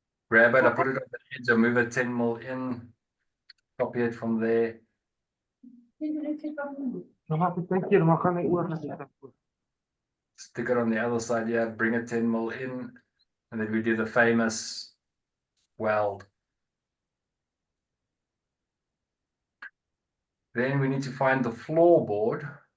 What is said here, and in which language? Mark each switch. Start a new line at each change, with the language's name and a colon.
English: Grab it, I put it on the edge, I move it 10 mil in, copy it from there.
Afrikaans: Dan maak ek net keer, maar gaan hy oor na die kant.
English: Stick it on the other side here, bring it 10 mil in, and then we do the famous weld. Then we need to find the floorboard.